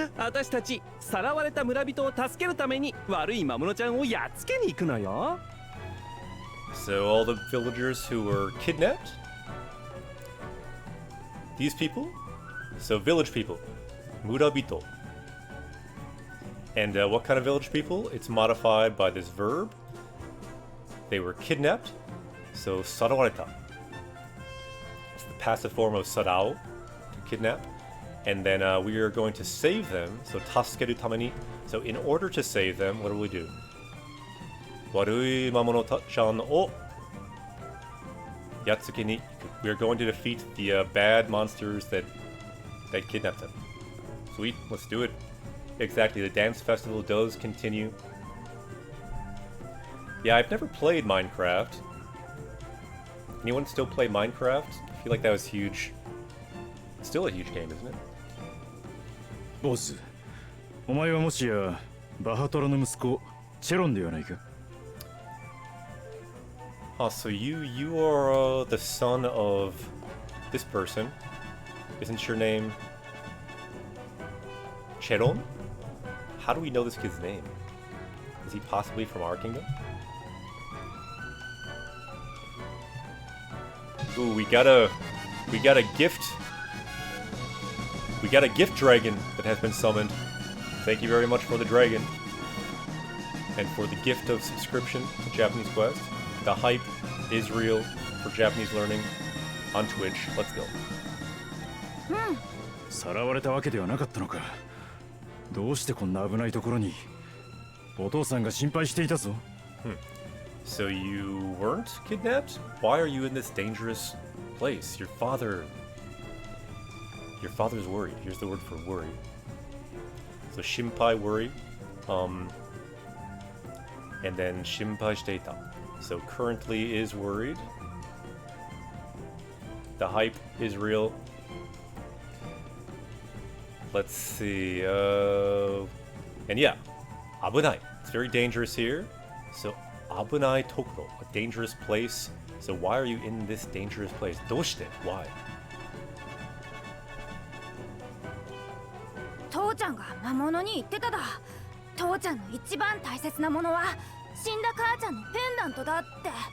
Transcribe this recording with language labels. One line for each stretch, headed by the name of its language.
Japanese: 私たちさらわれた村人を助けるために悪い魔物ちゃんをやっつけに行くのよ。
English: So all the villagers who were kidnapped? These people? So village people. Murabito. And what kind of village people? It's modified by this verb. They were kidnapped. So sarawareta. It's the passive form of sarao, to kidnap. And then we are going to save them. So
Japanese: taskeru tamani.
English: So in order to save them, what do we do?
Japanese: Warui mamono-chan o yatsuke ni iku.
English: We are going to defeat the bad monsters that kidnapped them. Sweet, let's do it. Exactly, the dance festival does continue. Yeah, I've never played Minecraft. Anyone still play Minecraft? I feel like that was huge. It's still a huge game, isn't it?
Japanese: Boss, お前はもしやバハトラの息子チェロンではないか?
English: So you are the son of this person. Isn't your name Cheron? How do we know this kid's name? Is he possibly from our kingdom? Ooh, we got a gift. We got a gift dragon that has been summoned. Thank you very much for the dragon. And for the gift of subscription to Japanese Quest. The hype is real for Japanese learning on Twitch. Let's go.
Japanese: さらわれたわけではなかったのか。どうしてこんな危ないところに。お父さんが心配していたぞ。
English: So you weren't kidnapped? Why are you in this dangerous place? Your father's worried. Here's the word for worry. So shimpai, worry. And then
Japanese: shimpai shiteita.
English: So currently is worried. The hype is real. Let's see. And yeah, abunai. It's very dangerous here. So
Japanese: abunai tokoro,
English: a dangerous place. So why are you in this dangerous place? Doshite? Why?
Japanese: 父ちゃんが魔物に言ってただ。父ちゃんの一番大切なものは死んだ母ちゃんのペンダントだって。